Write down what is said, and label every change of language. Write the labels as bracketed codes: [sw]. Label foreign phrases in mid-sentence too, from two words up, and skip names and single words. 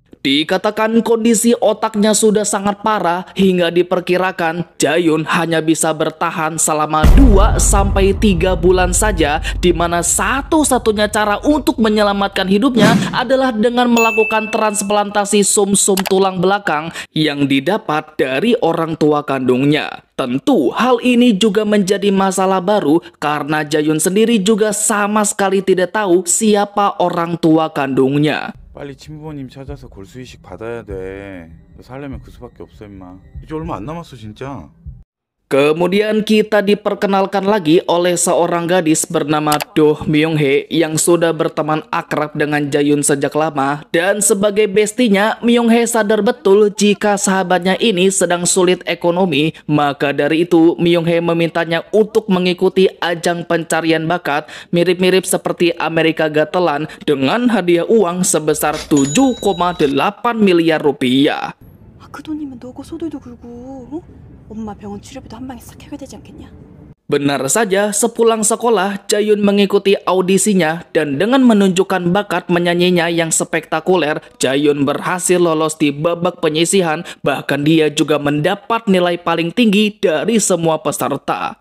[id] Dikatakan kondisi otaknya sudah sangat parah hingga diperkirakan Jayun hanya bisa bertahan selama 2-3 bulan saja, di mana satu-satunya cara untuk menyelamatkan hidupnya adalah dengan melakukan transplantasi sumsum tulang belakang yang didapat dari orang tua kandungnya. Tentu hal ini juga menjadi masalah baru karena Jayun sendiri juga sama sekali tidak tahu siapa orang tua kandungnya. [ko] 빨리 친부모님 찾아서 골수 이식 받아야 돼. 너 살려면 그 수밖에 없어 임마. 이제 얼마 안 남았어 진짜. [id] Kemudian kita diperkenalkan lagi oleh seorang gadis bernama Do Myung-hee yang sudah berteman akrab dengan Jayun sejak lama, dan sebagai bestinya Myung-hee sadar betul jika sahabatnya ini sedang sulit ekonomi. Maka dari itu Myung-hee memintanya untuk mengikuti ajang pencarian bakat mirip-mirip seperti Amerika Got Talent dengan hadiah uang sebesar 7,8 miliar rupiah. [ko] 그 돈이면 너고 소들도 굴고 어? 엄마 병원 치료비도 한 방에 싹 해결되지 않겠냐? [id] Benar saja, sepulang sekolah, Jayun mengikuti audisinya dan dengan menunjukkan bakat menyanyinya yang spektakuler, Jayun berhasil lolos di babak penyisihan, bahkan dia juga mendapat nilai paling tinggi dari semua peserta.